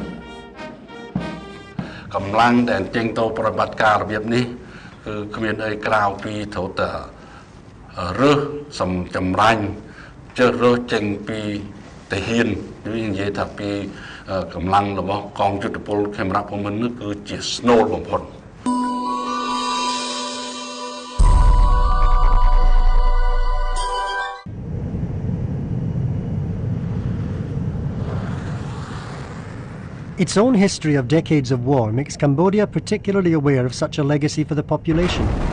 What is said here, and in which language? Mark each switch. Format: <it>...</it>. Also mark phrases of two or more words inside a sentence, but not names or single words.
<km>កម្លាំងដែលចេញទៅប្រតិបត្តិការរបៀបនេះគឺគ្មានអីក្រៅពីត្រូវតែរើសសំចម្រាញ់ជើរើសចេញពីទាហាននិយាយថាពីកម្លាំងរបស់កងយុទ្ធពលខេមរៈភូមិន្ទនេះគឺជាស្នូលបំផុត</km> <en>Its own history of decades of war makes Cambodia particularly aware of such a legacy for the population.</en>